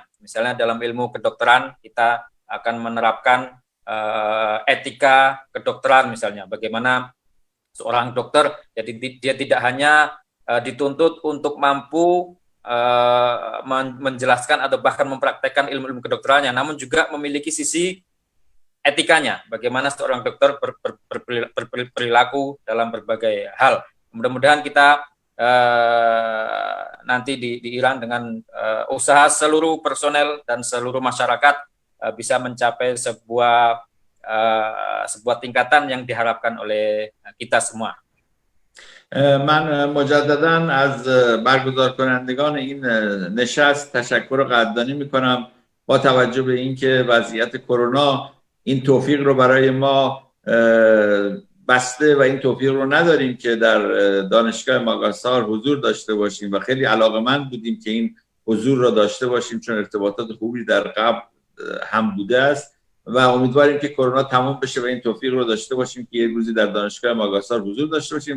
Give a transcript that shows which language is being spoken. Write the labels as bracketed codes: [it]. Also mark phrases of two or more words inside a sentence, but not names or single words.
[id] Misalnya dalam ilmu kedokteran kita akan menerapkan etika kedokteran, misalnya bagaimana seorang dokter jadi dia tidak hanya dituntut untuk mampu menjelaskan atau bahkan mempraktekkan ilmu-ilmu kedokterannya, namun juga memiliki sisi etikanya, bagaimana seorang dokter berperilaku dalam berbagai hal. Mudah-mudahan kita nanti di Iran dengan usaha seluruh personel dan seluruh masyarakat bisa mencapai sebuah tingkatan yang diharapkan oleh kita semua. [fa] من مجددا از برگزار کنندگان این نشست تشکر و قدردانی میکنم. با توجه به اینکه وضعیت کرونا این توفیق رو برای ما بسته و این توفیق رو نداریم که در دانشگاه ماگاسار حضور داشته باشیم و خیلی علاقه‌مند بودیم که این حضور رو داشته باشیم، چون ارتباطات خوبی در قبل هم بوده است و امیدواریم که کرونا تمام بشه و این توفیق رو داشته باشیم که یک روزی در دانشگاه ماگاسار حضور داشته باشیم.